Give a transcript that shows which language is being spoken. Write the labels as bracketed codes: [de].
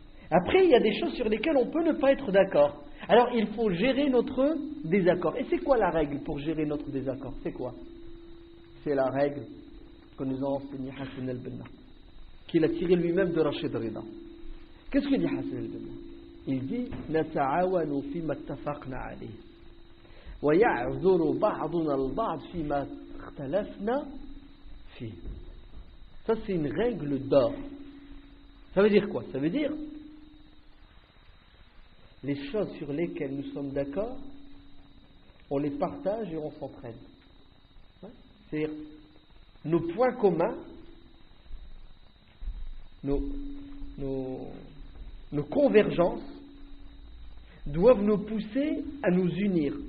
[fr] Après, il y a des choses sur lesquelles on peut ne pas être d'accord. Alors, il faut gérer notre désaccord. Et c'est quoi la règle pour gérer notre désaccord? C'est quoi? C'est la règle que nous a enseignée Hassan al-Banna, qu'il a tiré lui-même de Rachid Rida. Qu'est-ce que dit Hassan al-Banna? Il dit [ar] نتعاون فيما اتفقنا عليه ويعذر بعضنا البعض فيما اختلفنا فيه. [fr] Ça, c'est une règle d'or. Ça veut dire quoi? Ça veut dire les choses sur lesquelles nous sommes d'accord, on les partage et on s'entraide. C'est-à-dire nos points communs, nos convergences doivent nous pousser à nous unir.